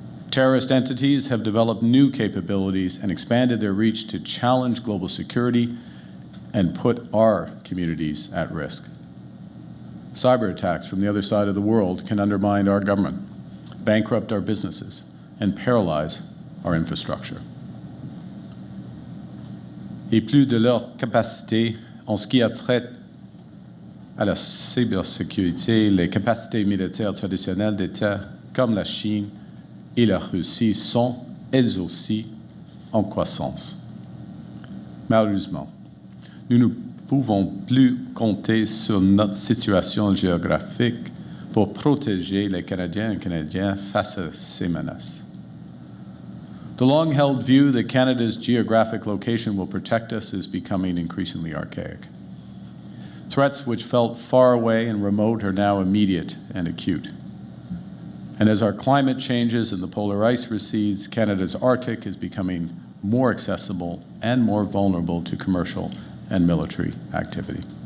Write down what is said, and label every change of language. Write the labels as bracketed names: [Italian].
[English] Terrorist entities have developed new capabilities and expanded their reach to challenge global security and put our communities at risk. Cyber attacks from the other side of the world can undermine our government, bankrupt our businesses, and paralyze our infrastructure. [French] Et plus de leur capacité en ce qui a trait à la cybersécurité, les capacités militaires traditionnelles d'États comme la Chine et la Russie sont, elles aussi, en croissance. Malheureusement, nous ne pouvons plus compter sur notre situation géographique pour protéger les Canadiens et Canadiennes face à ces menaces. [English] The long-held view that Canada's geographic location will protect us is becoming increasingly archaic. Threats which felt far away and remote are now immediate and acute. And as our climate changes and the polar ice recedes, Canada's Arctic is becoming more accessible and more vulnerable to commercial and military activity.